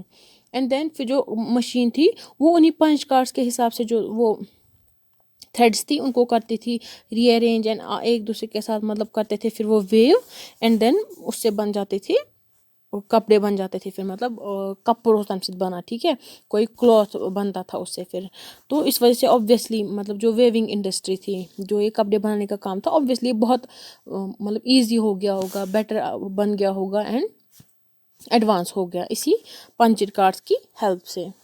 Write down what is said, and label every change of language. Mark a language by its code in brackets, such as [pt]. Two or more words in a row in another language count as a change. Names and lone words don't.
[en] and then [ur] پھر جو مشین تھی وہ انہیں [en] punch cards [ur] کے حساب سے جو وہ تھریڈس تھی ان کو کرتی تھی [en] re arrange and [ur] ایک دوسرے کے ساتھ مطلب کرتے تھے, پھر وہ [en] weave and then [ur] اس سے بن جاتی تھی کپڑے بن جاتے تھے, پھر مطلب [ks] کپڑ ہوتا تمہِ سۭتۍ بنان, [ur] ٹھیک ہے, کوئی کلاتھ بنتا تھا اس سے پھر. تو اس وجہ سے آبویسلی مطلب جو [en] weaving industry [ur] تھی, جو یہ کپڑے بنانے کا کام تھا, آبویسلی بہت مطلب ایزی ہو گیا ہوگا, بیٹر بن گیا ہوگا [en] and advance [ur] ہو گیا اسی [en] punched cards [ur] کی ہیلپ سے.